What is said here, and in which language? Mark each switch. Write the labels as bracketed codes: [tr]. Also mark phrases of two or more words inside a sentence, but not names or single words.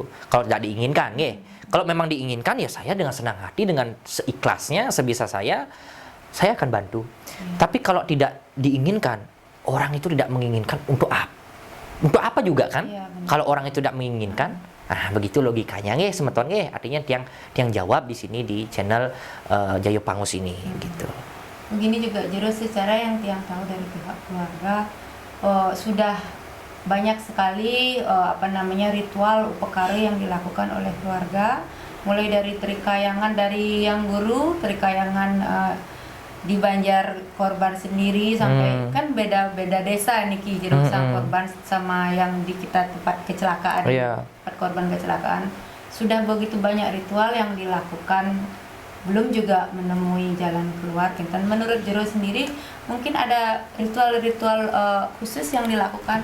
[id] Kalau tidak diinginkan, ya. Kalau memang diinginkan, ya saya dengan senang hati, dengan seikhlasnya, sebisa saya akan bantu. Tapi kalau tidak diinginkan, orang itu tidak menginginkan untuk apa? Untuk apa juga kan? Kalau orang itu tidak menginginkan, begitu logikanya, [ban] nggih, semeton nggih. [id] Artinya tiang jawab di sini di channel Jayo Pangus ini, gitu. Begini juga Jero, secara yang tiang tahu dari pihak keluarga sudah banyak sekali ritual upekara yang dilakukan oleh keluarga, mulai dari trikayangan dari yang guru, trikayangan di Banjar korban sendiri sampai kan beda-beda desa niki Jero sang korban sama yang di kita tempat kecelakaan, tempat korban kecelakaan. Sudah begitu banyak ritual yang dilakukan, belum juga menemui jalan keluar. Dan menurut Jero sendiri mungkin ada ritual-ritual khusus yang dilakukan.